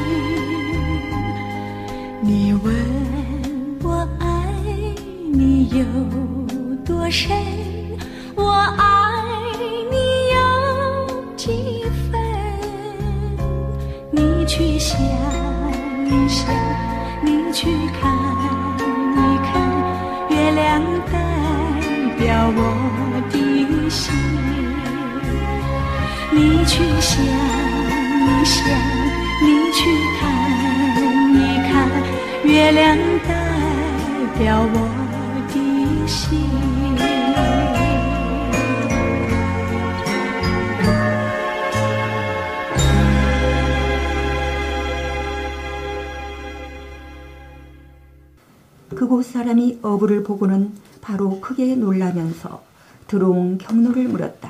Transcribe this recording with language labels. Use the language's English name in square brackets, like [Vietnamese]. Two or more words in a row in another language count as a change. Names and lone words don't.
[Chinese] 你问我爱你有多深，我爱你有几分，你去想一想，你去看一看，月亮代表我的心。你去想一想，你去看一看，月亮代表我的心。 [Korean] 그곳 사람이 어부를 보고는 바로 크게 놀라면서 들어온 경로를 물었다.